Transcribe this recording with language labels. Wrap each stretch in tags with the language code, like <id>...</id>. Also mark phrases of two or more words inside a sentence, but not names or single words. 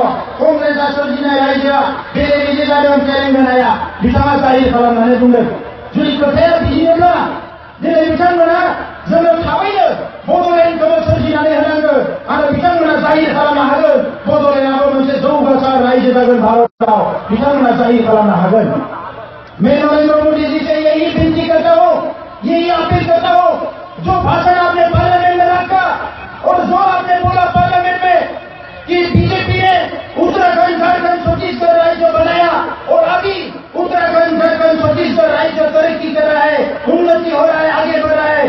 <brx>कंग्रेसआ सोरजिनाय रायजोआ बेले बेजे जादों तेलेंगानाया बिथाङा जाहिर खालामनानै बुंदों। जुदि खोथाया बिदिनोब्ला दिनै बिथांमोना जोङो थाबैनो बड'लेण्डखौ सोरजिनानै होनांगौ आरो बिथांमोना जाहिर खालामनो हागोन बड'लेण्डआबो मोनसे जौगासार रायजो जागोन भारतआव बिथांमोना जाहिर खालामनो हागोन।</brx> <hi>मैं नरेंद्र मोदी जी से यही विनती करता हूँ, यही अपील करता हूँ, जो भाषण आपने पार्लियामेंट में रखा और जो आपने बोला पार्लियामेंट में कि बीजेपी ने उत्तराखंड झारखंड छत्तीसगढ़ राज्य बनाया और अभी उत्तराखंड झारखंड छत्तीसगढ़ राज्य तरक्की कर रहा है, उन्नति हो रहा है, आगे बढ़ रहा है।</hi>